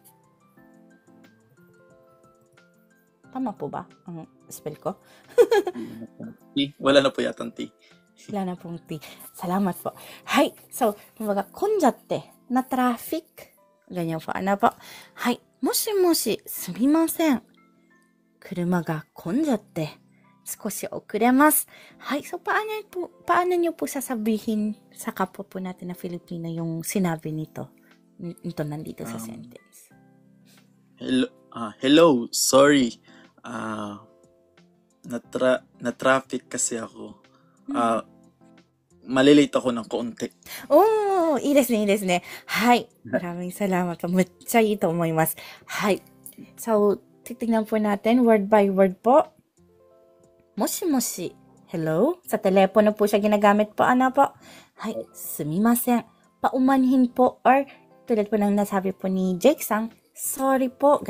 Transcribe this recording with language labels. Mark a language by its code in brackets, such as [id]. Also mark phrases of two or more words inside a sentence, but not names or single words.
[tl] Tama po ba ang spell ko? Wala na po yata ang T. Wala na pong T. Salamat po. Hay. So, kumbaga, konjatte, na traffic. Ganyan po. Ano po? Hay. [ja] もしもし、すみません。車が混んじゃって、少し遅れます. Hay. [tl] So, paano niyo po sasabihin sa kapwa po natin na Filipino yung sinabi nito? Ito nandito sa sentence. [en] Hello, sorry. Na-traffic kasi ako. [tl] Malilate ako ng konti. [ja] Oh, いいですね、いいですね。はい。 [tl] Maraming salamat po. [ja] めっちゃいいと思います。 [tl] はい。So, titignan po natin [en] word by word [tl] po. [ja] もしもし. Hello? [tl] Sa telepono po siya ginagamit po. Ano po? Hay. Sumimasen. Paumanhin po or tulad po ng nasabi po ni Jake-san, sorry po.